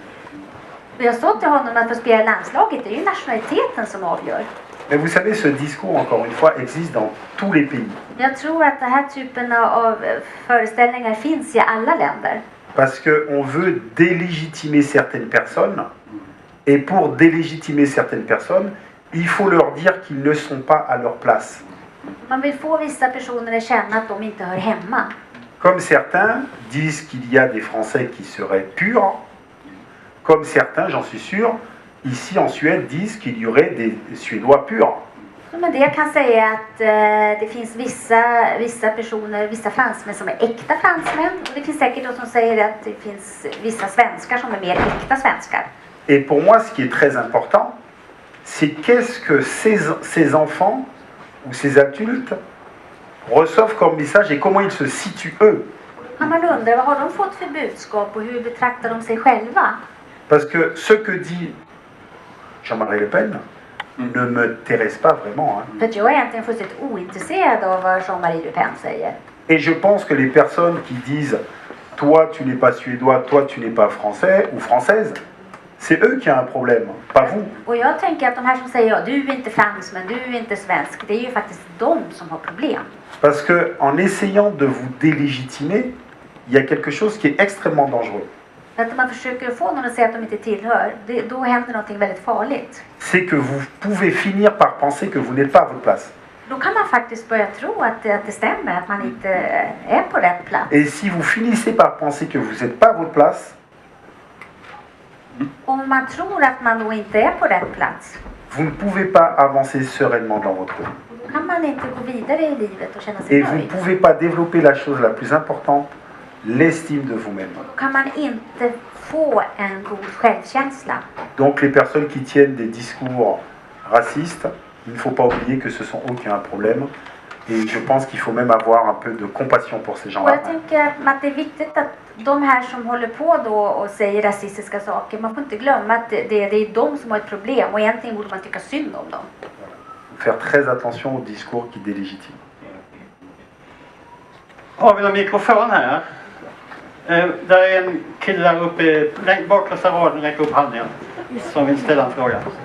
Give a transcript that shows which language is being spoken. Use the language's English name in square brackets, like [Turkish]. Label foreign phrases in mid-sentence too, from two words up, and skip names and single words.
[Swedish] Och jag sa till honom att för att spela i landslaget, det är ju nationaliteten som avgör. [French] Mais vous savez, ce discours, encore une fois, existe dans tous les pays. [Swedish] Jag tror att den här typen av föreställningar finns i alla länder. [French] Parce qu'on veut délégitimer certaines personnes, et pour délégitimer certaines personnes, il faut leur dire qu'ils ne sont pas à leur place. [Swedish] Man vill få vissa personer att känna att de inte hör hemma. [French] Comme certains disent qu'il y a des Français qui seraient purs, comme certains, j'en suis sûr, ici en Suède disent qu'il y aurait des Suédois purs. [Swedish] Men det kan säga att det finns vissa personer, vissa fransmän som är äkta fransmän. Och det finns säkert de som säger att det finns vissa svenskar som är mer äkta svenskar. [French] Et pour moi, ce qui est très important, c'est qu'est-ce que ces enfants ou ces adultes reçoivent comme message et comment ils se situent eux. [Swedish] Man undrar, vad har de fått för budskap och hur betraktar de sig själva? [French] Parce que ce que dit Jean-Marie Le Pen ne m'intéresse pas vraiment. Hein. [Swedish] För att jag är egentligen fullständigt ointresserad av vad Jean-Marie Le Pen säger. [French] Et je pense que les personnes qui disent « toi tu n'es pas suédois, toi tu n'es pas français ou française », c'est eux qui ont un problème, pas vous. [Swedish] Och jag tänker att de här som säger ja, du är inte fransman, du är inte svensk, det är ju faktiskt de som har problem. [French] Parce que en essayant de vous délégitimer, il y a quelque chose qui est extrêmement dangereux. [Swedish] För att man försöker få någon att säga att de inte tillhör, då händer någonting väldigt farligt. [French] C'est que vous pouvez finir par penser que vous n'êtes pas à votre place. [Swedish] Då kan man faktiskt börja tro att det stämmer, att man inte är på rätt plats. [French] Et si vous finissez par penser que vous n'êtes pas à votre place, [Swedish] Om man tror att man då inte är på rätt plats, [French] vous ne pouvez pas avancer sereinement dans votre vie. [Swedish] då kan man inte gå vidare i livet och känna sig [French] Et vous ne [Swedish] nöjd. [French] pouvez pas développer la chose la plus importante, l'estime de vous-même. [Swedish] Då kan man inte få en god självkänsla. [French] Donc les personnes qui tiennent des discours racistes, il ne faut pas oublier que ce sont eux qui ont un problème. Et je pense qu'il faut même avoir un peu de compassion pour ces [Swedish] Och [French] gens-là. [Swedish] jag tänker att det är viktigt att de här som håller på då och säger rasistiska saker, man får inte glömma att det är de som har ett problem och egentligen borde man tycka synd om dem. [French] Faire très attention aux discours qui délégitiment. [Swedish] Har vi någon mikrofon här? Där är en kille där uppe, bakersta raden, räcker upp handen som vill ställa en fråga.